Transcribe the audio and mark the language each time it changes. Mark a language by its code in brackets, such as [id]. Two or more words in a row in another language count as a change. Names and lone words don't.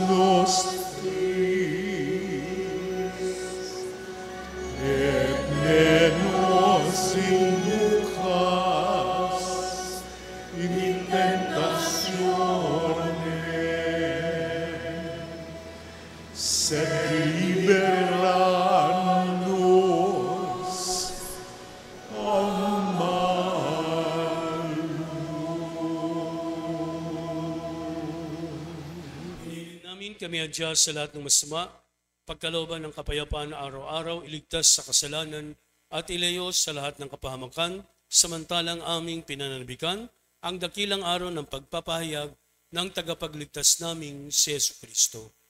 [la] nostris, et ne nos inducas in tentatione, sed libera nos a [tl] Hinihingin namin kami adya sa lahat ng masama, pagkalooban ng kapayapaan na araw-araw, iligtas sa kasalanan at ilayo sa lahat ng kapahamakan, samantalang aming pinananabikan ang dakilang araw ng pagpapahayag ng tagapagligtas naming si Jesucristo.